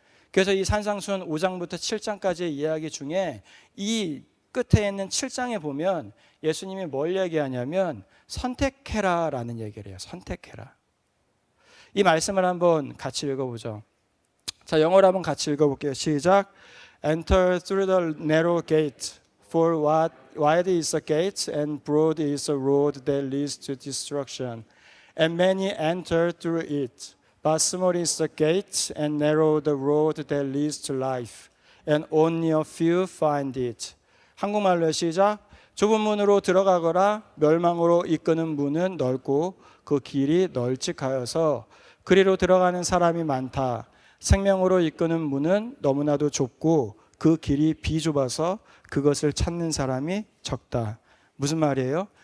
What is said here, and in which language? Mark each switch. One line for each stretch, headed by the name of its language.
Korean: 그래서 이 산상수훈 5장부터 7장까지의 이야기 중에 이 끝에 있는 7장에 보면 예수님이 뭘 얘기하냐면 선택해라 라는 얘기를 해요. 선택해라. 이 말씀을 한번 같이 읽어보죠. 자, 영어로 한번 같이 읽어볼게요. 시작.
English: Enter through the narrow gate, for wide is the gate and broad is the road that leads to destruction, and many enter through it. But small is the gate and narrow the road that leads to life, and only a few find it.
Korean: 한국말로 시작. 좁은 문으로 들어가거라. 멸망으로 이끄는 문은 넓고 그 길이 널찍하여서 그리로 들어가는 사람이 많다. 생명으로 이끄는 문은 너무나도 좁고 그 길이 비좁아서 그것을 찾는 사람이 적다. 무슨 말이에요?